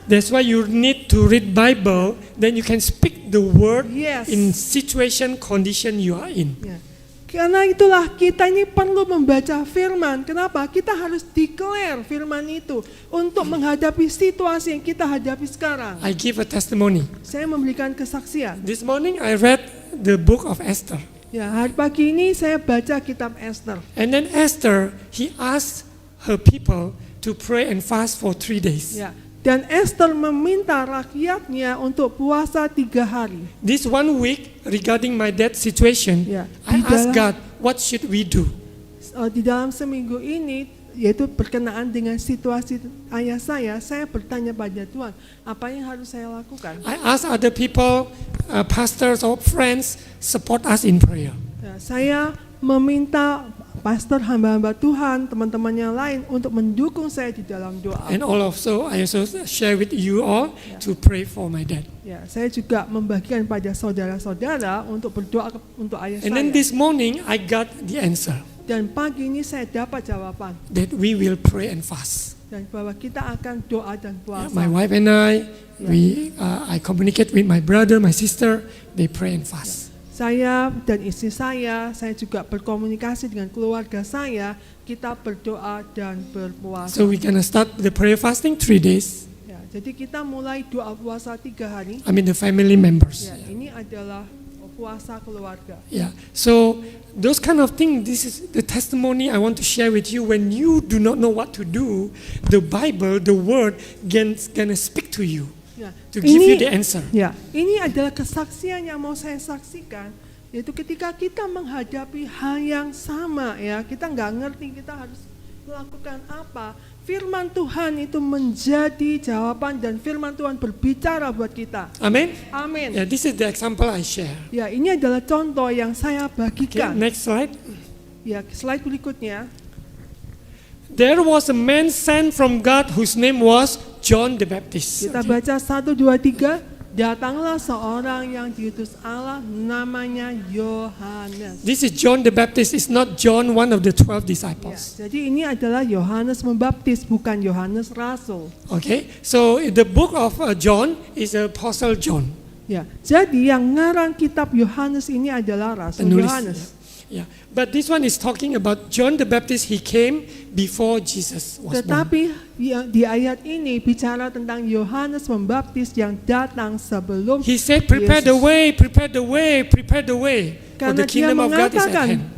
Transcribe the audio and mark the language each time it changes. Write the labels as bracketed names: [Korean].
[English] That's why you need to read Bible, then you can speak the word Yes. in situation, condition you are in. [Indonesian] Ya. Karena itulah kita ini perlu membaca firman. Kenapa? Kita harus declare firman itu untuk menghadapi situasi yang kita hadapi sekarang. [English] I give a testimony. [Indonesian] Saya memberikan kesaksian. [English] This morning I read the book of Esther. [Indonesian] Ya, hari pagi ini saya baca kitab Esther. [English] And then Esther, he asked her people to pray and fast for 3 days. [Indonesian] Ya, dan Esther meminta rakyatnya untuk puasa 3 hari. [English] This 1 week regarding my death situation, [Indonesian] Ya, [English] I [Indonesian] di [English] asked God, what should we do? [Indonesian] Di dalam seminggu ini, yaitu berkenaan dengan situasi ayah saya bertanya pada Tuhan, apa yang harus saya lakukan? [English] I asked other people, pastors or friends, support us in prayer. [Indonesian] Ya, saya meminta pastor, hamba-hamba Tuhan, teman-teman yang lain untuk mendukung saya di dalam doa. [English] And I also share with you all to pray for my dad. [Indonesian] Ya, saya juga membagikan pada saudara-saudara untuk berdoa untuk ayah [English] And then [Indonesian] saya. [English] this morning I got the answer [Indonesian] Dan pagi ini saya dapat jawaban [English] that we will pray and fast. [Indonesian] dan bahwa kita akan doa dan puasa. [English] My wife and I communicate with my brother, my sister. They pray and fast. [Indonesian] Saya dan istri saya juga berkomunikasi dengan keluarga saya, kita berdoa dan berpuasa. [English] So we're gonna start the prayer fasting 3 days. [Indonesian] Ya, jadi kita mulai doa puasa 3 hari. [English] I mean the family members. [Indonesian] Ya, ini adalah puasa keluarga. [English] Yeah. So those kind of things, this is the testimony I want to share with you. When you do not know what to do, the Bible, the Word, gonna speak to you [Indonesian] Ya, [English] to give you the answer. [Indonesian] Ya, ini adalah kesaksian yang mau saya saksikan, yaitu ketika kita menghadapi hal yang sama, ya, kita nggak ngerti kita harus melakukan apa. Firman Tuhan itu menjadi jawaban dan firman Tuhan berbicara buat kita. [English] Amen. [Indonesian] Amin. [English] Yeah, this is the example I share. [Indonesian] Ya, ini adalah contoh yang saya [English] Okay, [Indonesian] bagikan. [English] next slide. [Indonesian] Ya, slide berikutnya. [English] There was a man sent from God whose name was John the Baptist. [Indonesian] Kita baca 1, 2, 3. Datanglah seorang yang diutus Allah, namanya Yohanes. [English] This is John the Baptist. It's not John, one of the 12 [Indonesian] Ya, [English] disciples. [Indonesian] jadi ini adalah Yohanes Pembaptis, bukan Yohanes Rasul. [English] Okay, so the book of John is Apostle John. [Indonesian] Ya, jadi yang ngarang kitab Yohanes ini adalah Rasul Penulis. Yohanes. [English] Yeah, but this one is talking about John the Baptist. He came before Jesus was born. [Indonesian] Tetapi di ayat ini bicara tentang Yohanes Pembaptis yang datang sebelum [English] He said, prepare the [Indonesian] Yesus. [English] way, prepare the way, prepare the way. For the kingdom of God is at hand.